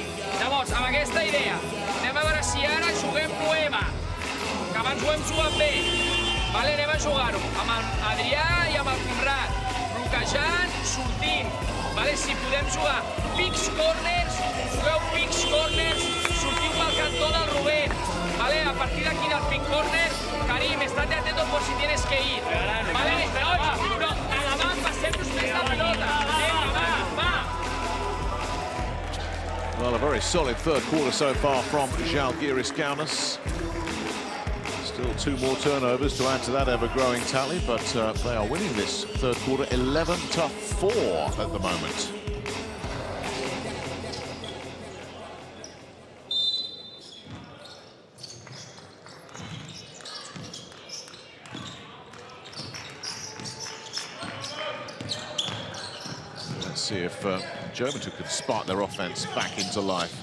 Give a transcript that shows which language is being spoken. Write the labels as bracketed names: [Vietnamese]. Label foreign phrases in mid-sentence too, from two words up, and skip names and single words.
[Catalan] Llavors, amb aquesta idea, anem a veure si ara juguem nueva, que abans ho hem jugat bé. Vale, anem a jugar-ho, amb el Adrià i amb el Conrad, bloquejant, sortint. Vale, si podem jugar [English] picks corners, [Catalan] jugueu [English] picks corners, [Catalan] sortiu pel cantó del Rubén. Vale, a partir d'aquí del [English] pick corner, [Catalan] Karim, [Spanish] estate atento por si tienes que ir. [Catalan] Vale, però endavant, passem-nos més de pilota. Vinga, va. [English] Well, a very solid third quarter so far from Žalgiris Kaunas. Still two more turnovers to add to that ever-growing tally, but they are winning this third quarter 11-4 at the moment. Let's see if Joventud could spark their offense back into life.